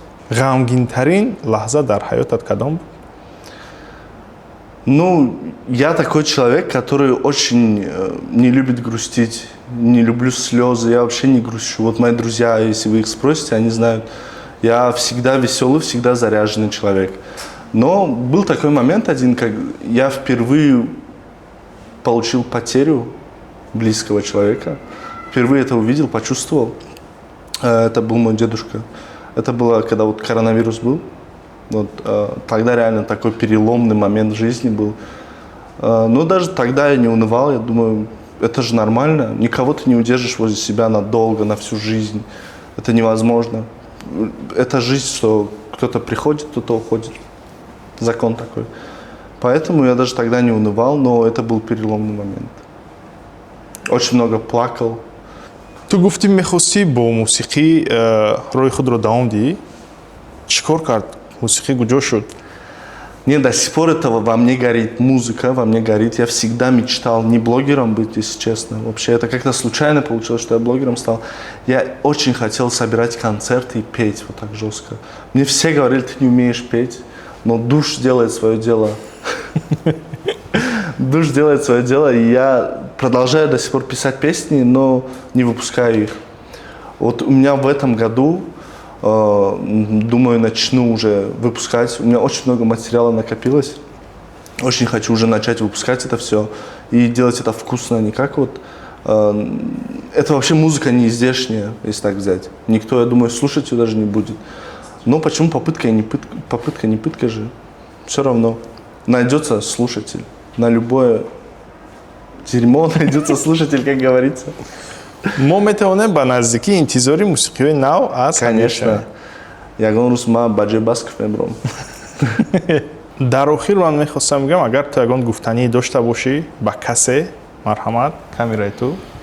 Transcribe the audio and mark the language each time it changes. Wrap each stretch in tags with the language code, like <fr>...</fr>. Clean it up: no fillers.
<tg>ғамгинтарин лаҳза дар ҳаётат кадом буд?</tg> <ru>Ну, я такой человек, который очень не любит грустить, не люблю слезы, я вообще не грущу. Вот мои друзья, если вы их спросите, они знают, я всегда веселый, всегда заряженный человек. Но был такой момент один, как я впервые получил потерю близкого человека. Впервые это увидел, почувствовал. Это был мой дедушка. Это было, когда вот коронавирус был. Вот, тогда реально такой переломный момент в жизни был. Но даже тогда я не унывал, я думаю, это же нормально. Никого ты не удержишь возле себя надолго, на всю жизнь. Это невозможно. Это жизнь, что кто-то приходит, кто-то уходит. Закон такой. Поэтому я даже тогда не унывал, но это был переломный момент. Очень много плакал.</ru> <tg>ту гуфтӣ мехости бо мусиқӣ роҳи худро давом диҳӣ? Чӣ кор кард? Мусиқӣ куҷо шуд?</tg> <ru>Нет, до сих пор этого во мне горит, музыка во мне горит. Я всегда мечтал не блогером быть, если честно. Вообще, это как-то случайно получилось, что я блогером стал. Я очень хотел собирать концерты и петь вот так жестко. Мне все говорили, ты не умеешь петь, но душ делает свое дело. Душ делает свое дело, и я продолжаю до сих пор писать песни, но не выпускаю их. Вот у меня в этом году, думаю, начну уже выпускать. У меня очень много материала накопилось. Очень хочу уже начать выпускать это все и делать это вкусно, не как вот... Это вообще музыка не издешняя, если так взять. Никто, я думаю, слушать ее даже не будет. Но почему попытка не пытка же? Все равно найдется слушатель. На любое дерьмо найдется слушатель, как говорится.</ru> <tg>мо метавонем ба наздикӣ интизори мусиқиҳои нав аз</tg> <ru>Конечно.</ru> <tg>Ягон рӯз ман ба Ҷебасков мебурам. дар охир ман мехостам бигам, агар ту ягон гуфтании дошта бошӣ ба касе, марҳамат, камераи ту.</tg>